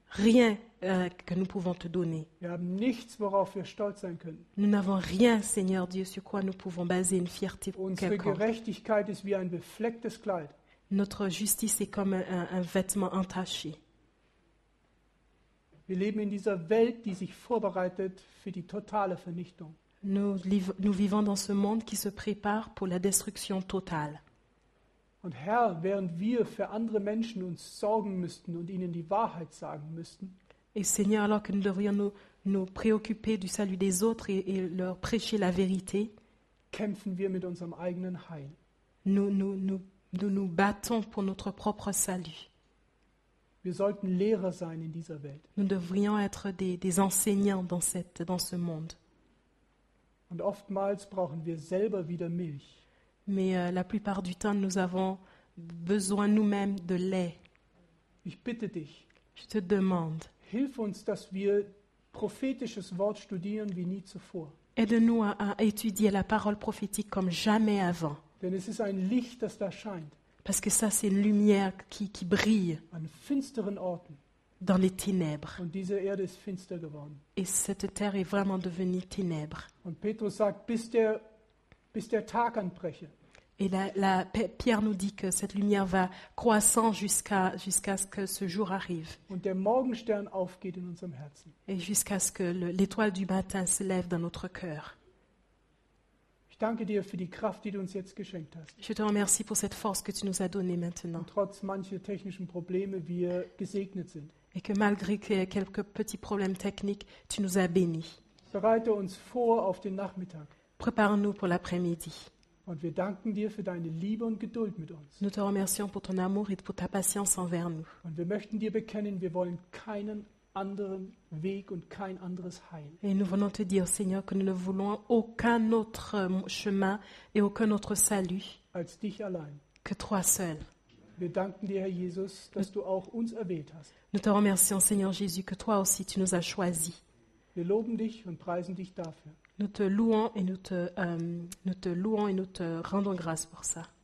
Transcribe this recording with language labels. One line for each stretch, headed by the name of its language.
French: rien que nous pouvons te donner.
German: Wir haben nichts, worauf wir stolz sein können.
French: Nous n'avons rien, Seigneur Dieu, sur quoi nous pouvons baser une fierté
German: Unsere
French: quelconque.
German: Gerechtigkeit ist wie ein beflecktes Kleid.
French: Notre justice est comme un vêtement entaché.
German: Wir leben in dieser Welt, die sich vorbereitet für die totale Vernichtung.
French: Nous vivons dans ce monde qui se prépare pour la destruction totale.
German: Und Herr, während wir für andere Menschen uns sorgen müssten und ihnen die Wahrheit sagen müssten,
French: Et Seigneur, alors que nous devrions nous préoccuper du salut des autres et leur prêcher la vérité,
German: kämpfen wir mit unserem eigenen Heil.
French: nous battons pour notre propre salut.
German: Wir sollten Lehrer sein in dieser Welt.
French: Nous devrions être des enseignants dans ce monde.
German: Und oftmals brauchen wir selber wieder Milch.
French: Mais la plupart du temps, nous avons besoin nous-mêmes de lait.
German: Ich bitte dich,
French: Je te demande,
German: hilf uns, dass wir prophetisches Wort studieren wie nie zuvor.
French: aide-nous à étudier la parole prophétique comme jamais avant.
German: Denn es ist ein Licht, das da scheint,
French: Parce que ça, c'est une lumière qui brille
German: an finsteren Orten.
French: dans les ténèbres.
German: Und diese Erde ist finster geworden.
French: Et cette terre est vraiment devenue ténèbres.
German: Und Petrus sagt, bis der Tag anbreche,
French: Et Pierre nous dit que cette lumière va croissant jusqu'à ce que ce jour arrive.
German: und der Morgenstern aufgeht in unserem Herzen.
French: Et jusqu'à ce que l'étoile du matin se lève dans notre cœur.
German: Ich danke dir für die Kraft, die du uns jetzt geschenkt hast.
French: Je te remercie pour cette force que tu nous as donnée maintenant.
German: Und trotz mancher technischen Probleme wir gesegnet sind.
French: Et que malgré quelques petits problèmes techniques, tu nous as bénis.
German: Bereite uns vor auf den Nachmittag.
French: Prépare-nous pour l'après-midi.
German: Und wir danken dir für deine Liebe und Geduld mit uns.
French: Nous te remercions pour ton amour et pour ta patience envers nous.
German: Und wir möchten dir bekennen, wir wollen keinen anderen Weg und kein anderes Heil.
French: Et nous venons te dire, Seigneur, que nous ne voulons aucun autre chemin et aucun autre salut
German: Als dich allein.
French: que toi seul.
German: Wir danken dir, Herr Jesus, dass du auch uns erwählt hast.
French: Nous te remercions, Seigneur Jésus, que toi aussi tu nous as choisis.
German: Wir loben dich und preisen dich dafür.
French: Nous te louons et nous te rendons grâce pour ça.